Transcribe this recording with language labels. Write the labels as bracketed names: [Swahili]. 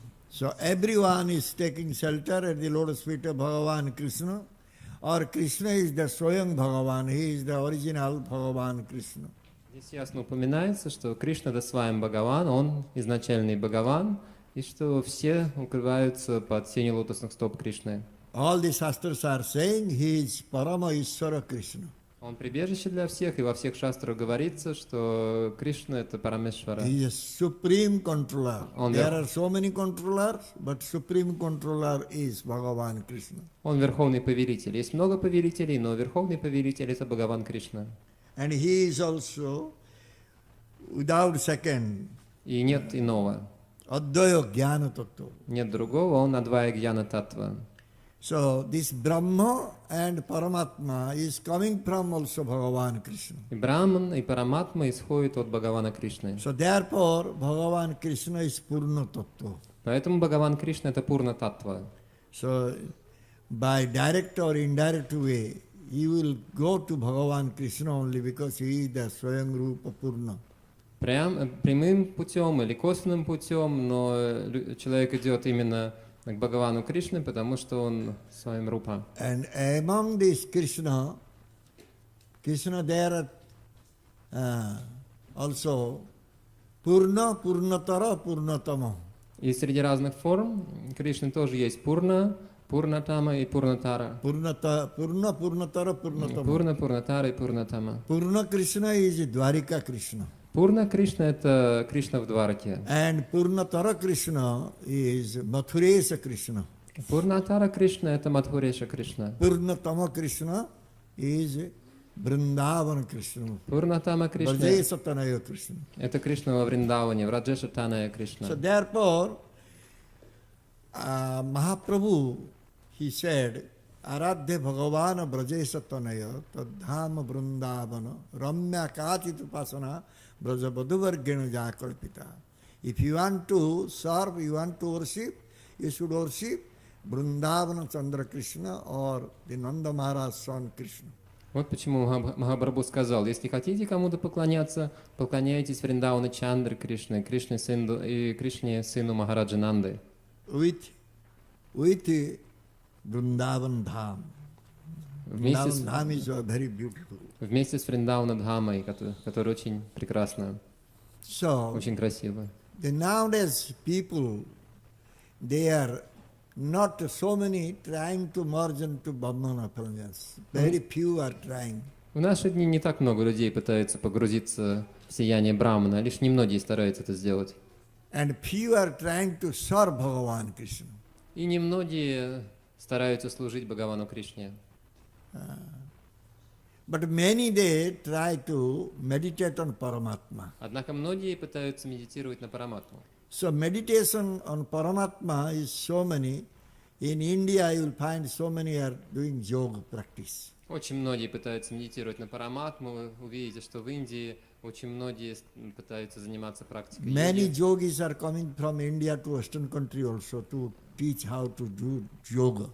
[English] So everyone is taking shelter at the lotus feet of Bhagavan Krishna, or Krishna is the Swayam Bhagavan, he is the original Bhagavan Krishna. [Russian] Здесь ясно упоминается, что Кришна — это Сваям Бхагаван, он изначальный Бхагаван, и что все укрываются под сенью лотосных стоп Кришны. [English] All the Shastras are saying he is Parama Ishvara Krishna. [Russian] Он прибежище для всех, и во всех шастрах говорится, что Кришна — это Парамешвара. [English] He is supreme controller. On There the- are so many controllers, but supreme controller is Bhagavan Krishna. [Russian] Он верховный повелитель. Есть много повелителей, но верховный повелитель — это Бхагаван Кришна. [English] And he is also, without second, [Russian] И нет иного, [Sanskrit] Advaya Jnana Tattva. [Russian] нет другого, он Адвая Гьяна Таттва. [English] So this Brahma and Paramatma is coming from also Bhagavan Krishna. [Russian] И Браман, и Параматма исходят от Бхагавана Кришны. [English] So therefore Bhagavan Krishna is Purna Tattva. [Russian] Поэтому Бхагаван Кришна — это Пурна Таттва. [English] So by direct or indirect way, you will go to Bhagavan Krishna only because he is the Swayam Rupa Purna. [Russian] Прямым путем или косвенным путем, но человек идет именно к Бхагавану Кришне, потому что он своим рупа. [English] And among this Krishna there are also Purna, Purnatara, Purnatama. [Russian] И среди разных форм Кришны тоже есть Пурна, Пурнатама и Пурнатара. [Sanskrit] Purna, Purnatara, Purnatama. [Russian] Пурна, Пурнатара и Пурнатама. [English] Purna Krishna is Dwarika Krishna. [Russian] Пурна Кришна — это Кришна в Двараке. [English] And Purnatara Krishna is Mathuresa Krishna. [Russian] Пурнатара Кришна — это Мадхуреша Кришна. [English] Purnatama Krishna is Vrindavana Krishna. [Russian] Пурнатама Кришна [Sanskrit] Brajesatanaya Krishna. [Russian] — это Кришна во Вриндаване, в Раджеша Таная [English] So [Russian] Кришна. [English] therefore, Mahaprabhu, he said, [Sanskrit] Aradhya Bhagavana Brajesatanaya Tadhama Vrindavana Ramya Kachit Upasana Brajabadhuvargena Jakalpita. [English] If you want to serve, you want to worship, you should worship Vrindavana Chandra Krishna or the Nanda Maharaj son Krishna. [Russian] Вот почему Махапрабху сказал, если хотите кому-то поклоняться, поклоняйтесь Вриндавану Чандры Кришны, Кришне сыну Махараджа Нанды. [English] With Vrindavan Dham. Vrindavan Dham is very beautiful. [Russian] Вместе с Вриндавана Дхамой, который очень прекрасно, [English] So, [Russian] очень красиво. [English] the nowadays people, they are not so many trying to merge into Brahmana appearance. Very few are trying. [Russian] В наши дни не так много людей пытаются погрузиться в сияние Брахмана, лишь немногие стараются это сделать. [English] And few are trying to serve Bhagavan Krishna. [Russian] И немногие стараются служить Бхагавану Кришне. [English] But many they try to meditate on Paramatma. [Russian] Однако многие пытаются медитировать на Параматму. [English] So meditation on Paramatma is so many. In India you will find so many are doing yoga practice. [Russian] Очень многие пытаются медитировать на Параматму. Вы увидите, что в Индии очень многие пытаются заниматься практикой [English] Many [Russian] йоги. [English] yogis are coming from India to Western country also to teach how to do yoga.